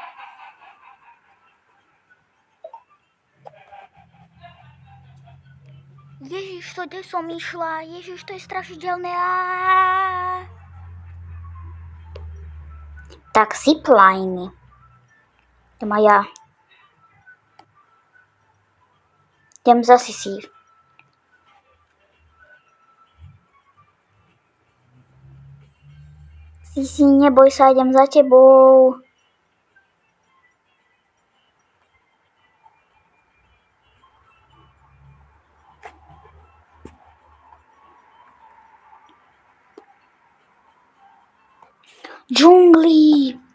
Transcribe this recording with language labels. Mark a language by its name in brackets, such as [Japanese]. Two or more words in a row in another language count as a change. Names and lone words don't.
[Slovak] Ježiš, to kde som išla? Ježiš, to je strašidelné. Tak zipline. To má ja. Idem za Sisi. Sisi, neboj sa, idem za tebou. Džungli.